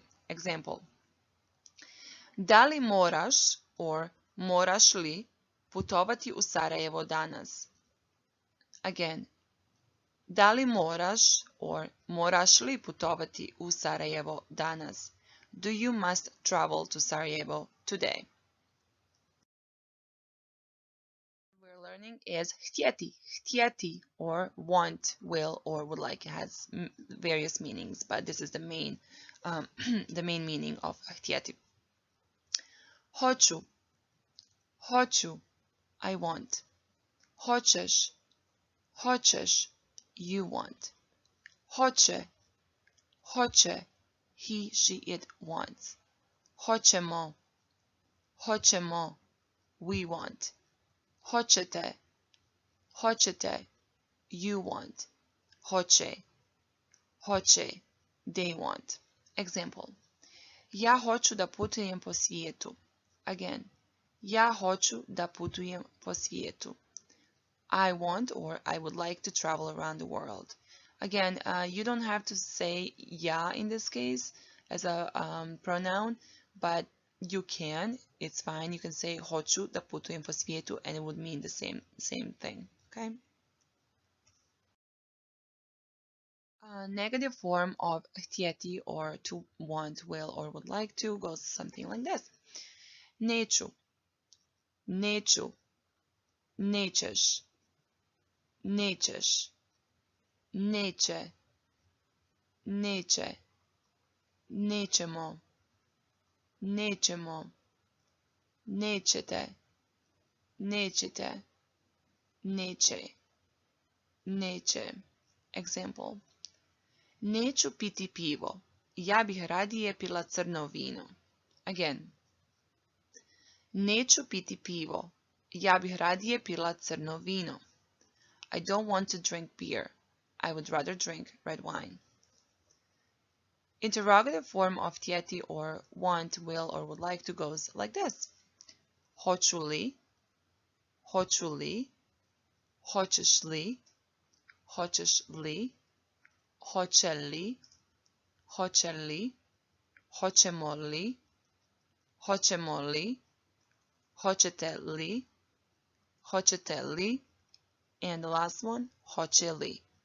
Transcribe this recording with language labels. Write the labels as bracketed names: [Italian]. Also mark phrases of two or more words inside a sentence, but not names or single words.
[Bosnian] Example, da li moraš or moraš li putovati u Sarajevo danas? Again, da li moraš or moraš li putovati u Sarajevo danas? [English] Do you must travel to Sarajevo today? We're learning is htjeti or want, will, or would like. It has various meanings, but this is the main the main meaning of htjeti. Hoću, I want. [Bosnian] Hoćeš, [English] you want. Hoće, he, she, it wants. Hoćemo, we want. Hoćete, you want. Hoće, they want. Example, [Bosnian] ja hoću da putujem po svijetu. Again, ja hoću da putujem po svijetu. [English] I want or I would like to travel around the world. Again, you don't have to say ja in this case as a pronoun, but you can. It's fine. You can say [Bosnian] hoću da putujem po svijetu [English] and it would mean the same thing. Okay. Negative form of htjeti or to want, will, or would like to goes something like this. [Bosnian] Neću, nećeš, neće, nećemo, nećete, neće. Example, neću piti pivo, ja bih radije pila crno vino. Again, neću piti pivo, ja bih radije pila crno vino. [English] I don't want to drink beer. I would rather drink red wine. Interrogative form of htjeti or want, will, or would like to goes like this. [Bosnian] Hoću li, hoćeš li, hoće li, hoće li, hoćemo li, hoćete li, [English] and the last one, [Bosnian] hoće li.